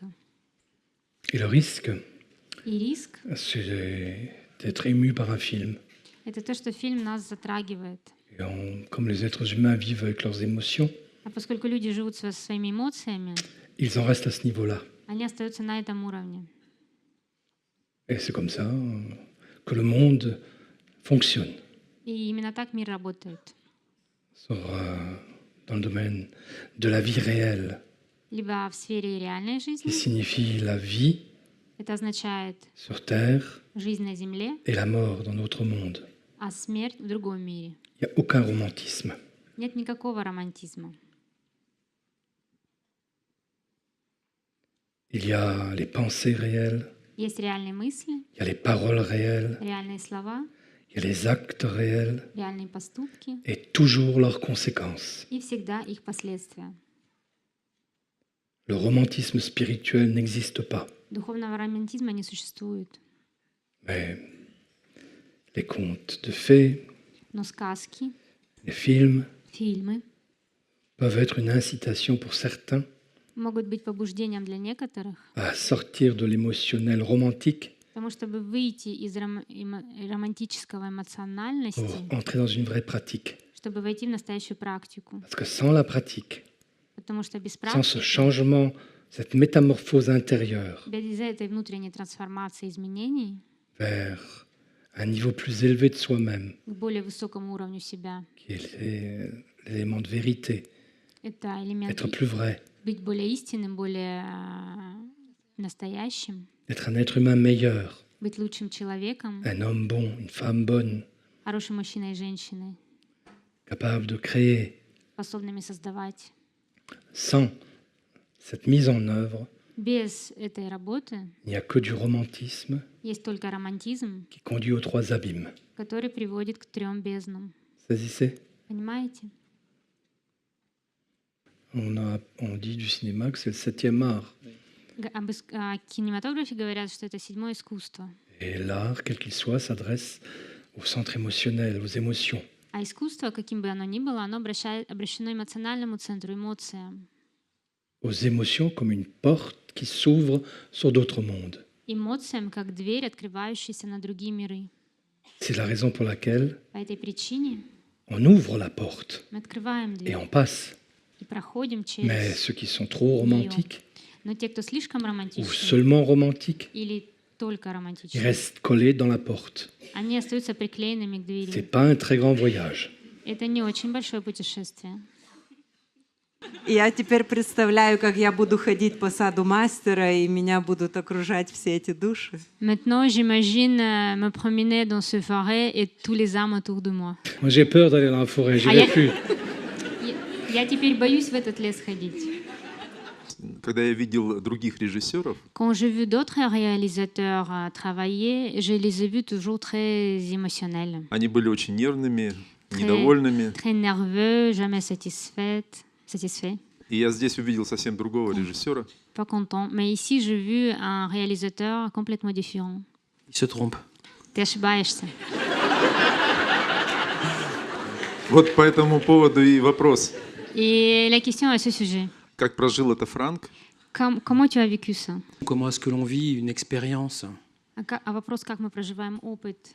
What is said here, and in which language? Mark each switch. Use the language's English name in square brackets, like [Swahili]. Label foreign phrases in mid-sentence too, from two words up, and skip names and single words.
[French] Et le risque, [Russian] И риск [French] c'est d'être ému par un film. — [Russian] это то, что фильм нас затрагивает. [French] Et comme les êtres humains vivent avec leurs émotions, [Russian] А поскольку люди живут со своими эмоциями, [French] ils en restent à ce niveau-là. [Russian] они остаются на этом уровне. [French] Et c'est comme ça que le monde fonctionne [Russian] И именно так мир работает. [French] dans le domaine de la vie réelle, [Russian] Либо в сфере реальной [French] qui [Russian] жизни, [French] signifie la vie [Russian] это означает [French] sur Terre [Russian] жизнь на Земле, [French] et la mort dans notre monde. [Russian] а смерть в другом мире. [French] Il n'y a aucun romantisme. [Russian] Нет никакого романтизма. [French] Il y a les pensées réelles, [Russian] Есть реальные мысли, [French] il y a les paroles réelles, [Russian] реальные слова, [French] il y a les actes réels [Russian] реальные поступки [French] et toujours leurs conséquences. [Russian] и всегда их последствия. [French] Le romantisme spirituel n'existe pas, [Russian] Духовного романтизма не существует, [French] mais les contes de fées, [Russian] но сказки, [French] les films [Russian] фильмы [French] peuvent être une incitation pour certains [Russian] могут быть побуждением для некоторых, [French] à sortir de l'émotionnel romantique [Russian] потому чтобы выйти из романтического [French] pour [Russian] эмоциональности, [French] entrer dans une vraie pratique. [Russian] чтобы войти в настоящую практику. [French] Parce que sans la pratique, [Russian] Потому что без [French] sans ce [Russian] практики, [French] changement, cette métamorphose intérieure [Russian] без этой внутренней трансформации, изменений [French] vers un niveau plus élevé de soi-même, [Russian] к более высокому уровню себя, [French] qui est l'élément de vérité, [Russian] это элемент [French] être plus vrai, [Russian] быть более истинным, более настоящим, [French] être un être humain meilleur, [Russian] быть лучшим человеком, [French] un homme bon, une femme bonne, [Russian] хорошим мужчиной и женщиной, [French] capable de créer. [Russian] способными создавать. [French] Sans cette mise en œuvre, [Russian] Без этой работы [French] il n'y a que du romantisme [Russian] есть только романтизм, [French] qui conduit aux trois abîmes. [Russian] который приводит к 3 безднам. [French] Saisissez? [Russian] Понимаете? [French] On dit du cinéma que c'est le 7e art. [Russian] О кинематографе говорят, что это 7-е искусство. [French] Et l'art, quel qu'il soit, s'adresse au centre émotionnel, aux émotions. [Russian] А искусство, каким бы оно ни было, оно обращено эмоциональному центру, эмоциям. [French] Aux émotions comme une porte qui s'ouvre sur d'autres mondes. [Russian] Эмоциям, как дверь, открывающаяся на другие миры. [French] C'est la raison pour laquelle [Russian] По этой причине [French] on ouvre la porte [Russian] мы открываем [French] et [Russian] дверь [French] on passe. [Russian] и проходим [French] Mais [Russian] через [French] ceux qui sont trop romantiques [Russian] Но те, кто слишком [French] ou [Russian] романтичны [French] seulement romantiques, [Russian] или только [French] ils [Russian] романтичны, [French] restent collés dans la porte. [Russian] они остаются приклеенными к [French] C'est [Russian] двери. [French] pas un très grand voyage. [Russian] Это не очень большое путешествие. Я теперь представляю, как я буду ходить по саду мастера, и меня будут окружать все эти души. [French] Maintenant, j'imagine me promener dans ce forêt et tous les âmes autour de moi. Moi, j'ai peur d'aller dans la forêt, Ah, j'irai plus. [Russian] Я теперь боюсь в этот лес ходить. Когда я видел других режиссеров, [French] Quand j'ai vu d'autres réalisateurs travailler, je les ai vus toujours très émotionnels, [Russian] они были очень нервными, недовольными. [French] très nerveux, jamais satisfaits. [Russian] И я здесь увидел совсем другого режиссера. [French] pas content. Mais ici, j'ai vu un réalisateur complètement différent. Il se trompe. [Russian] Ты ошибаешься. Вот по этому поводу и вопрос. [French] Et la question à ce sujet. [Russian] Как прожил это Франк? [French] Comment tu as vécu ça? Comment est-ce que l'on vit une expérience [Russian] А вопрос, как мы проживаем опыт